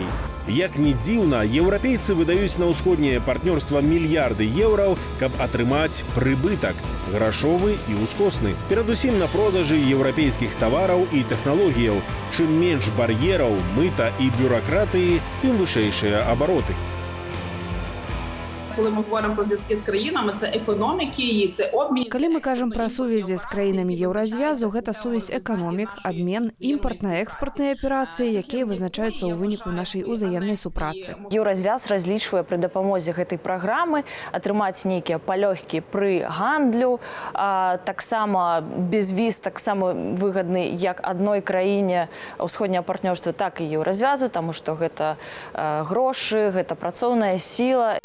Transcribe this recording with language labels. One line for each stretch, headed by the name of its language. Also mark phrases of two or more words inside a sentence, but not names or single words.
Belarusian: Як ні дзіўна, еўрапейцы выдаюць на ўсходняе партнёрства мільярды еўраў, каб атрымаць прыбытак – грашовы і ускосны. Перадусім на продажы еўрапейскіх тавараў і тэхналогіяў. Чым менш бар'ераў, мыта і бюракратыі, тым вышэйшыя абароты.
Ukrainian: Коли ми говоримо про зв'язки з країнами, це економіки і це обмін.
Belarusian: Калі мы кажам пра сувязі з краінамі еўразвязу, гэта сувязь эканомік, абмен, імпартна-экспартныя аперацыі, якія вызначаюцца ў выніку нашай узаемнай супрацы. Еўразвяз разлічвае пры дапамозе гэтай праграмы атрымаць нейкія палёгкі пры гандлю, таксама безвіз, таксама выгадны як адной краіне ўсходняга партнёрства, так і еўразвязу, таму што гэта грошы, гэта працоўная сіла.